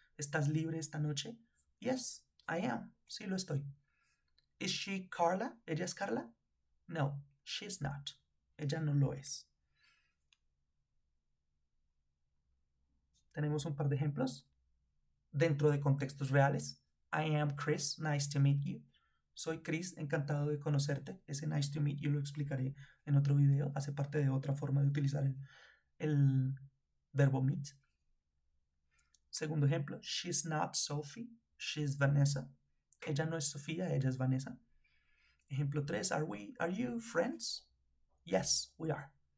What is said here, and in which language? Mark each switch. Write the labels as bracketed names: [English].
[Spanish] ¿Estás libre esta noche? [English] Yes, I am. [Spanish] Sí lo estoy. [English] Is she Carla? [Spanish] ¿Ella es Carla? [English] No, she's not. [Spanish] Ella no lo es. Tenemos un par de ejemplos dentro de contextos reales. [English] I am Chris, nice to meet you. [Spanish] Soy Chris, encantado de conocerte. Ese [English] nice to meet you [Spanish] lo explicaré en otro video. Hace parte de otra forma de utilizar el verbo meet. Segundo ejemplo, [English] she's not Sophie, she's Vanessa. [Spanish] Ella no es Sofía, ella es Vanessa. Ejemplo 3, [English] are you friends? Yes, we are.